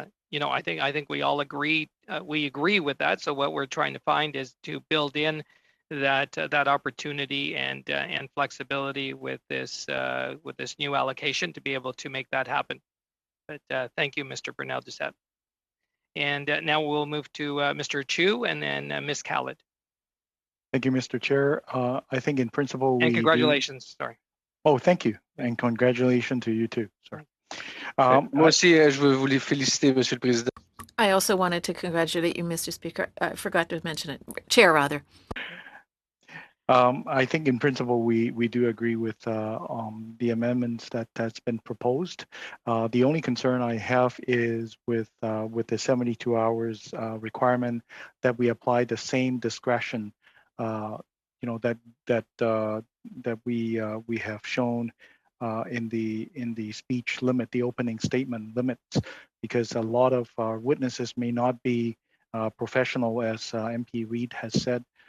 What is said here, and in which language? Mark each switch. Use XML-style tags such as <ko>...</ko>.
<en>You know, I think we all agree. We agree with that. So what we're trying to find is to build in that opportunity and flexibility with this new allocation to be able to make that happen. But thank you, Mr. Brunel Duceppe. And now we'll move to Mr. Chu and then Ms. Khalid. Thank you, Mr. Chair. I think in principle, and congratulations. Sorry. Oh, thank you, and congratulations to you too. Sorry.</en> <fr>Moi aussi, je veux vous les féliciter, Monsieur le Président.</fr> <en>I also wanted to congratulate you, Mr. Speaker. I forgot to mention it. Chair, rather. I think in principle we do agree with the amendments that's been proposed. The only concern I have is with the 72 hours requirement that we apply the same discretion, you know, that we have shown in the speech limit, the opening statement limits, because a lot of our witnesses may not be professional, as MP Reid has said.</en>